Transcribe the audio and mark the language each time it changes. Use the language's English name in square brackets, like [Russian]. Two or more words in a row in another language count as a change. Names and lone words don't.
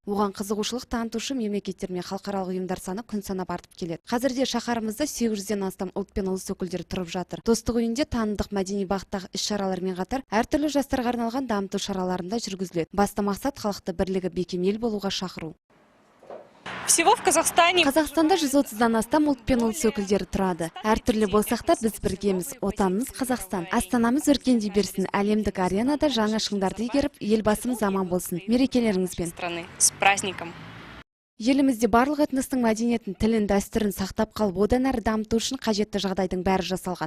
[Kazakh] Оған қызығушылық танытушы мемлекеттер мен халықаралық ұйымдар саны күн санап артып келеді. Қазірде шаһарымызда 800-ден астам ұлт пен ұлыс өкілдері тұрып жатыр. Достық үйінде танымдық мәдени бағыттағы іс-шаралармен қатар әртүрлі жастарға арналған дамыту шараларында жүргізіледі. Басты мақсат халықты бірлігі бекем ел болуға шақыру. [Russian] Всего в Казахстане. [Kazakh] Қазақстанда 130-дан астам ұлт пен ұлыс өкілдері тұрады. Әртүрлі болсақ та біз біргеміз. Отанымыз Қазақстан. Астанамыз өркендей берсін. Әлемдік аренада жаңа шыңдарды игеріп, елбасымыз аман болсын. Мерекелеріңізбен. [Russian] С праздником. [Kazakh] Елімізде барлық этностың мәдениетін, тілін, дәстүрін сақтап қалып, одан әрі дамыту үшін қажетті жағдайдың бәрі жасалған.